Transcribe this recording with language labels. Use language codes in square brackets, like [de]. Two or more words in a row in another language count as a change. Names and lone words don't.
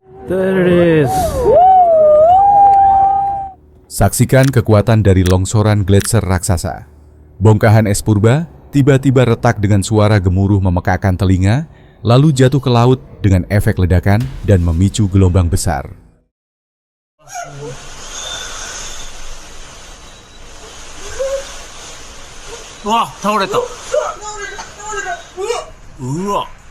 [en] There it is. [id] Saksikan kekuatan dari longsoran gletser raksasa. Bongkahan es purba tiba-tiba retak dengan suara gemuruh memekakkan telinga, lalu jatuh ke laut dengan efek ledakan dan memicu gelombang besar. [ja] 와, 倒れた。うわ。